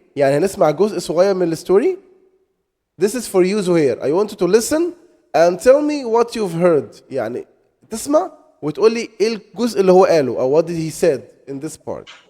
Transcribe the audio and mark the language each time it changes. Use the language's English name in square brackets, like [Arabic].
[Arabic] يعني هنسمع جزء صغير من الستوري. [English] This is for you, Zuhair. I want you to listen and tell me what you've heard. [Arabic] يعني تسمع وتقول لي ايه الجزء اللي هو قاله [English] or what did he said in this part.